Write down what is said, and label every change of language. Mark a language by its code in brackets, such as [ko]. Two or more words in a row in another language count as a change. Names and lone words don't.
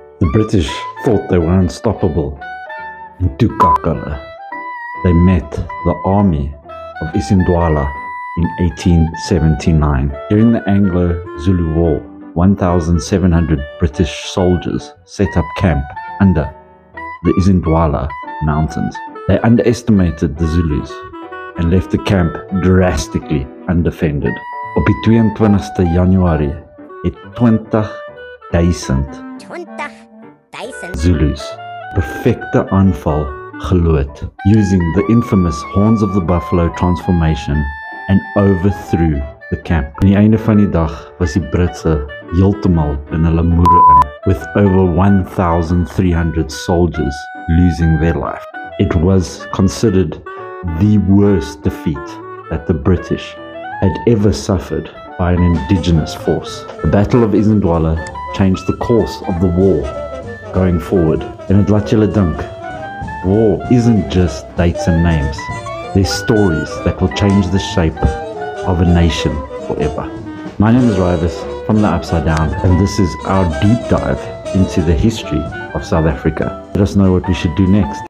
[en] British thought they were unstoppable. In Tukakala, they met the army of Isindwala in 1879. During the Anglo-Zulu War, 1,700 British soldiers set up camp under the Isindwala Mountains. They underestimated the Zulus and left the camp drastically undefended. [af] Op die 22ste Januarie het 20,000 Zulus perfecte aanval gelood [en] using the infamous Horns of the Buffalo transformation and overthrew the camp. [af] Aan die einde van die dag was die Britse heeltemal in hulle moere in, [en] with over 1,300 soldiers losing their life. It was considered the worst defeat that the British had ever suffered by an indigenous force. The Battle of Isindwala changed the course of the war going forward. [af] En het laat julle dink, [en] war isn't just dates and names. There's stories that will change the shape of a nation forever. My name is Rivus from the Upside Down, and this is our deep dive into the history of South Africa. Let us know what we should do next.